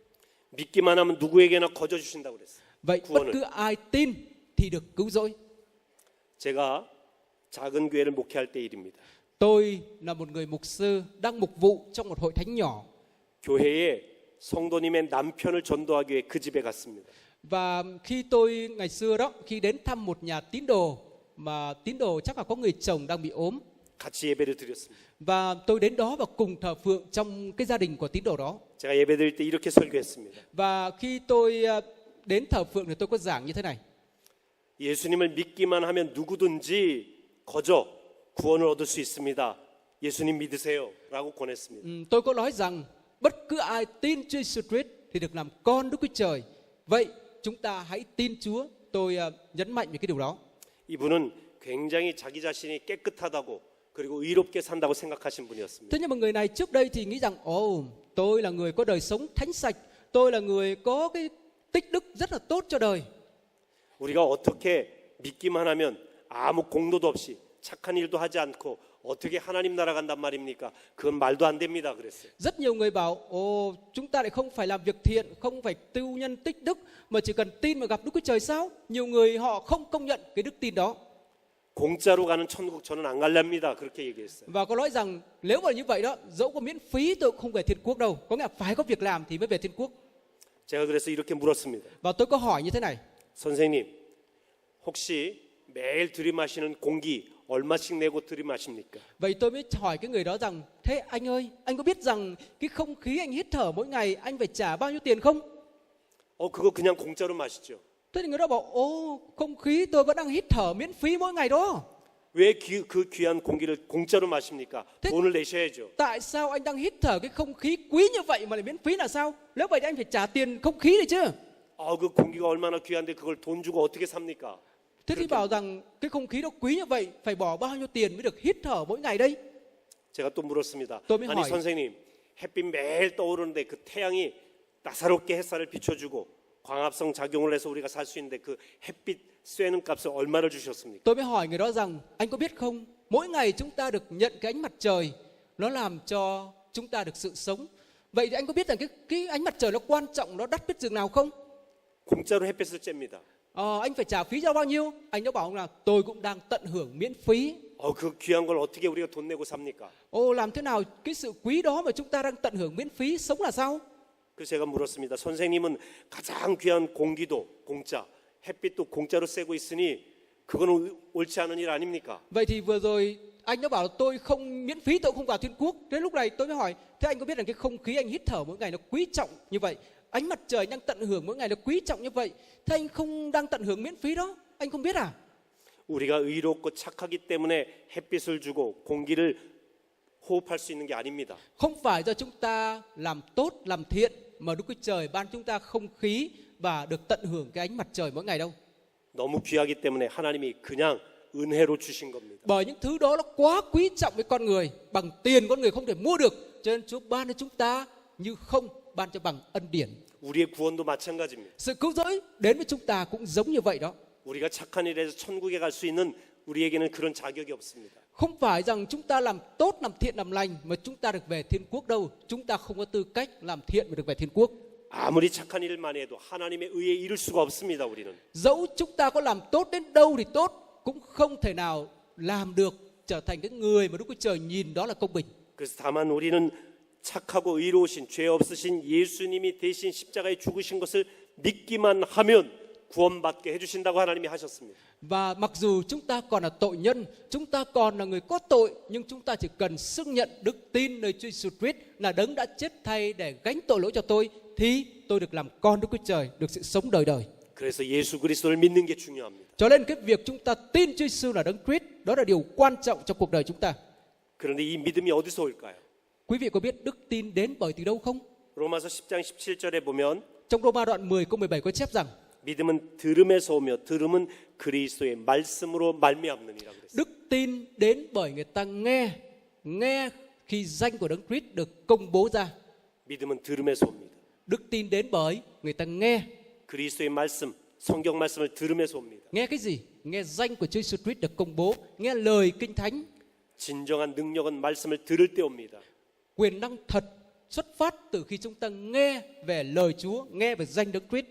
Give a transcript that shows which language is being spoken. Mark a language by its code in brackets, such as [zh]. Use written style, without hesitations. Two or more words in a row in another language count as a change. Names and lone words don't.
[ko] 믿기만 하면 누구에게나 거저 주신다고 그랬어요. [vi] Vậy bất cứ ai tin thì được cứu rỗi. [ko] 제가 작은 교회를 목회할 때 일입니다. [vi] Tôi là một người mục sư đang mục vụ trong một hội thánh nhỏ. [ko] 교회에 성도님의 남편을 전도하기 위해 그 집에 갔습니다. [vi] Và khi tôi ngày xưa đó, khi đến thăm một nhà tín đồ mà tín đồ chắc là có người chồng đang bị ốm, [ko] 같이 예배를 드렸습니다. [vi] và tôi đến đó và cùng thờ phượng trong cái gia đình của tín đồ đó. [ko] 제가 예배 드릴 때 이렇게 설교했습니다. [vi] Và khi tôi đến thờ phượng thì tôi có giảng như thế này: [ko] 예수님을 믿기만 하면 누구든지 거저 구원을 얻을 수 있습니다. 예수님 믿으세요라고 권했습니다. [vi] Tôi có nói rằng bất cứ ai tin Chúa Jesus Christ thì được làm con Đức Chúa Trời. Vậy chúng ta hãy tin Chúa. Tôi nhấn mạnh về cái điều đó. [ko] 이분은 굉장히 자기 자신이 깨끗하다고 그리고 의롭게 산다고 생각하신 분이었습니다. [vi] Thế nhưng mà người này trước đây thì nghĩ rằng tôi là người có đời sống thánh sạch, tôi là người có cái tích đức rất là tốt cho đời. [ko] 우리가 어떻게 믿기만 하면 아무 공로도 없이 착한 일도 하지 않고 어떻게 하나님 나라 간단 말입니까? 그건 말도 안 됩니다. 그랬어요. [vi] Rất nhiều người bảo chúng ta lại không phải làm việc thiện, không phải tu nhân tích đức, mà chỉ cần tin mà gặp Đức Chúa Trời sao? Nhiều người họ không công nhận cái đức tin đó. [ko] 공짜로 가는 천국 저는 안 갈랍니다. 그렇게 얘기했어요. [vi] Và có nói rằng nếu mà như vậy đó, dẫu có miễn phí tôi cũng không về thiên quốc đâu. Có nghĩa là phải có việc làm thì mới về thiên quốc. [ko] 제가 그래서 이렇게 물었습니다. [vi] Và tôi có hỏi như thế này. [ko] 선생님, 혹시 매일 들이마시는 공기 얼마씩 내고 들이마십니까? [vi] Vậy tôi mới hỏi cái người đó rằng, thế anh ơi, anh có biết rằng cái không khí anh hít thở mỗi ngày anh phải trả bao nhiêu tiền không? [ko] 그거 그냥 공짜로 마시죠. [vi] Thế thì người đó bảo, không khí tôi vẫn đang hít thở miễn phí mỗi ngày đó. [ko] 왜 그 귀한 공기를 공짜로 마십니까? [vi] Thế- [ko] 돈을 내셔야죠. [vi] Tại sao anh đang hít thở cái không khí quý như vậy mà lại miễn phí là sao? Nếu vậy thì anh phải trả tiền không khí đấy chứ. [ko] 그 공기가 얼마나 귀한데 그걸 돈 주고 어떻게 삽니까? [vi] Thế thì bảo rằng cái không khí đó quý như vậy phải bỏ bao nhiêu tiền mới được hít thở mỗi ngày đây? [ko] 제가 또 물었습니다. 또 미- 아니 [vi] hỏi. [ko] 선생님, 햇빛 매일 떠오르는데 그 태양이 따사롭게 햇살을 비춰주고 광합성 작용을 해서 우리가 살 수 있는데 그 햇빛 쐬는 값을 얼마를 주셨습니까? [vi] Tôi mới hỏi người đó rằng, anh có biết không, mỗi ngày chúng ta được nhận cái ánh mặt trời, nó làm cho chúng ta được sự sống. Vậy thì anh có biết rằng cái ánh mặt trời nó quan trọng, nó đắt biết chừng nào không? [ko] 공짜로 햇빛을 쬐입니다. [vi] Anh phải trả phí cho bao nhiêu? Anh đã bảo là tôi cũng đang tận hưởng miễn phí. [ko] 그 귀한 걸 어떻게 우리가 돈 내고 삽니까? [vi] Làm thế nào cái sự quý đó mà chúng ta đang tận hưởng miễn phí sống là sao? [ko] 그래서 제가 물었습니다. 선생님은 가장 귀한 공기도 공짜, 햇빛도 공짜로 쐬고 있으니 그거는 옳지 않은 일 아닙니까? [vi] Vậy thì vừa rồi anh đã bảo tôi không miễn phí, tôi không vào thiên quốc. Đến lúc này tôi mới hỏi, thế anh có biết rằng cái không khí anh hít thở mỗi ngày nó quý trọng như vậy, ánh mặt trời anh đang tận hưởng mỗi ngày nó quý trọng như vậy, thế anh không đang tận hưởng miễn phí đó, anh không biết à? [ko] 우리가 의롭고 착하기 때문에 햇빛을 주고 공기를 호흡할 수 있는 게 아닙니다. [vi] Không phải do chúng ta làm tốt, làm thiện mà Đức Chúa Trời ban chúng ta không khí và được tận hưởng cái ánh mặt trời mỗi ngày đâu. [ko] 너무 귀하기 때문에 하나님이 그냥 은혜로 주신 겁니다. [vi] Bởi những thứ đó nó quá quý trọng với con người, bằng tiền con người không thể mua được, cho nên Chúa ban cho chúng ta như không ban cho bằng ân điển. [ko] 우리의 구원도 마찬가지입니다. [vi] Sự cứu rỗi đến với chúng ta cũng giống như vậy đó. [ko] 우리가 착한 일에서 천국에 갈 수 있는 우리에게는 그런 자격이 없습니다. [vi] Không phải rằng chúng ta làm tốt, làm thiện, làm lành mà chúng ta được về thiên quốc đâu. Chúng ta không có tư cách làm thiện mà được về thiên quốc. [ko] 아무리 착한 일만 해도 하나님의 의에 이를 수가 없습니다. 우리는. [vi] Dẫu chúng ta có làm tốt đến đâu thì tốt, cũng không thể nào làm được trở thành cái người mà Đức Chúa Trời nhìn đó là công bình. [ko] 그래서 다만 우리는 착하고 의로우신 죄 없으신 예수님이 대신 십자가에 죽으신 것을 믿기만 하면 구원받게 해주신다고 하나님이 하셨습니다. [vi] Và mặc dù chúng ta còn là tội nhân, chúng ta còn là người có tội, nhưng chúng ta chỉ cần xưng nhận đức tin nơi Chúa Giêsu Christ là đấng đã chết thay để gánh tội lỗi cho tôi, thì tôi được làm con Đức Chúa Trời, được sự sống đời đời. [ko] 그래서 예수 그리스도를 믿는 게 중요합니다. [vi] Cho nên cái việc chúng ta tin Chúa Giêsu là đấng Christ, đó là điều quan trọng trong cuộc đời chúng ta. [ko] 그런데 이 믿음이 어디서 올까요? [vi] Quý vị có biết đức tin đến bởi từ đâu không? [ko] 로마서 10장 17절에 보면 [vi] Trong Roma đoạn 10 câu 17 có chép rằng [ko] 믿음은 들음에서 오며 들음은 그리스도의 말씀으로 말미암느니라 그랬어요. [vi] đức tin đến bởi người ta nghe khi danh của đấng Christ được công bố ra. [ko] 믿음은 들음에서 옵니다. [vi] Đức tin đến bởi người ta nghe. [ko] 그리스도의 말씀, 성경 말씀을 들음에서 옵니다. [vi] Nghe cái gì? Nghe danh của Chúa Giêsu Christ được công bố, nghe lời kinh thánh. [ko] 진정한 능력은 말씀을 들을 때 옵니다. [vi] Quyền năng thật xuất phát từ khi chúng ta nghe về lời Chúa, nghe về danh đấng Christ.